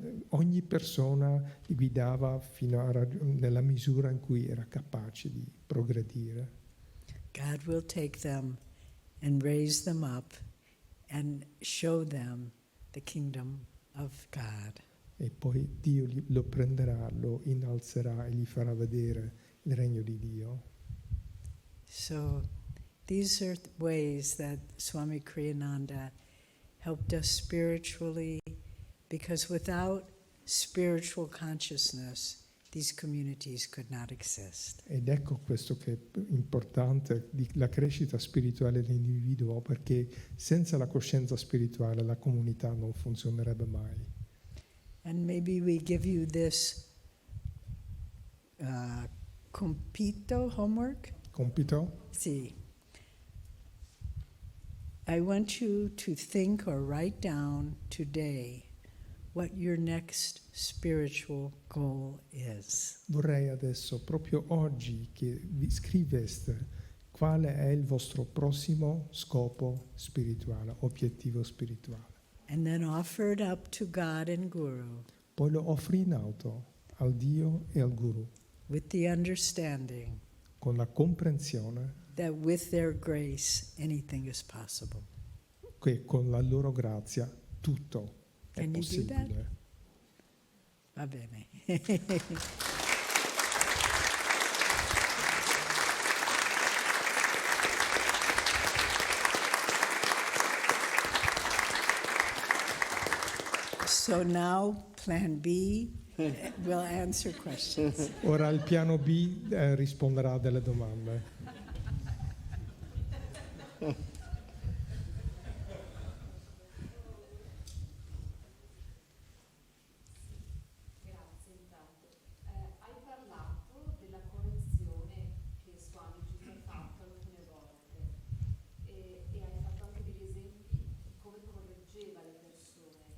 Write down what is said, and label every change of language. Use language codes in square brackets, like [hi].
[it] Ogni persona li guidava nella misura in cui era capace di progredire. [en] God will take them and raise them up and show them the kingdom of God. [it] E poi Dio lo prenderà, lo innalzerà e gli farà vedere il regno di Dio. [en] So these are ways that Swami Kriyananda helped us spiritually, because without spiritual consciousness, these communities could not exist. [it] Ed ecco questo che è importante, la crescita spirituale dell'individuo, perché senza la coscienza spirituale la comunità non funzionerebbe mai. [en] And maybe we give you this compito homework. [it] Compito? [en] See, I want you to think or write down today what your next spiritual goal is. [it] Vorrei adesso, proprio oggi, che vi scriveste quale è il vostro prossimo scopo spirituale, obiettivo spirituale. [en] And then offer it up to God and Guru [it] Poi lo offri in alto al Dio e al Guru, [en] with the understanding [it] con la comprensione [en] that with their grace anything is possible. [it] che con la loro grazia tutto è [en] Can you do that? [it] possibile. Va bene. [en] So now, plan B will answer questions. [it] Ora il piano B risponderà a delle domande. Grazie intanto. Hai parlato della correzione che Swami ci ha fatto alcune volte e hai fatto anche degli esempi di come correggeva le persone.